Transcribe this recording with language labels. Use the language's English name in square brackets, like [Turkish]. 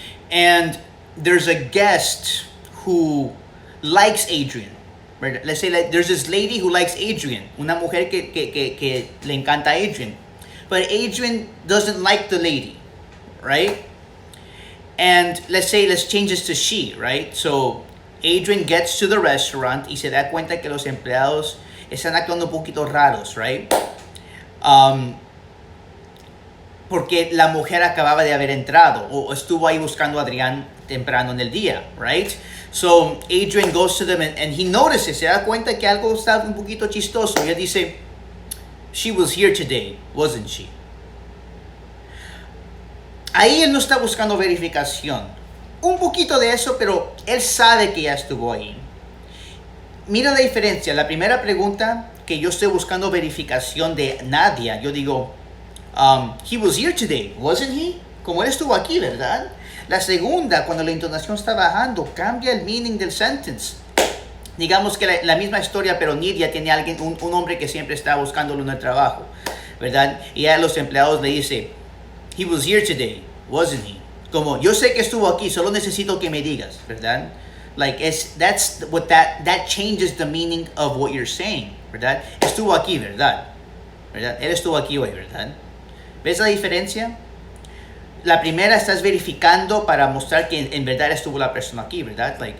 [English] And there's a guest who likes Adrian. Right? Let's say that there's this lady who likes Adrian, [Spanish] una mujer que le encanta Adrian. [English] But Adrian doesn't like the lady, right? And let's change this to she, right? So Adrian gets to the restaurant [Spanish] y se da cuenta que los empleados están actuando un poquito raros, right? Porque la mujer acababa de haber entrado o estuvo ahí buscando a Adrián temprano en el día, right? [English] So Adrian goes to them and he notices, [Spanish] se da cuenta que algo está un poquito chistoso. Y él dice, [English] "She was here today, wasn't she?" [Spanish] Ahí él no está buscando verificación. Un poquito de eso, pero él sabe que ya estuvo ahí. Mira la diferencia. La primera pregunta que yo estoy buscando verificación de Nadia, yo digo, [English] "He was here today, wasn't he?" [Spanish] Como él estuvo aquí, ¿verdad? La segunda, cuando la intonación está bajando, cambia el meaning del sentence. Digamos que la misma historia, pero Nidia tiene un hombre que siempre está buscándolo en el trabajo, ¿verdad? Y a los empleados le dice, [English] "He was here today, wasn't he?" [Spanish] Como, yo sé que estuvo aquí, solo necesito que me digas, ¿verdad? [English] Like, that changes the meaning of what you're saying, ¿verdad? [Spanish] Estuvo aquí, ¿verdad? ¿Verdad? Él estuvo aquí hoy, ¿verdad? ¿Ves la diferencia? La primera estás verificando para mostrar que en verdad estuvo la persona aquí, ¿verdad?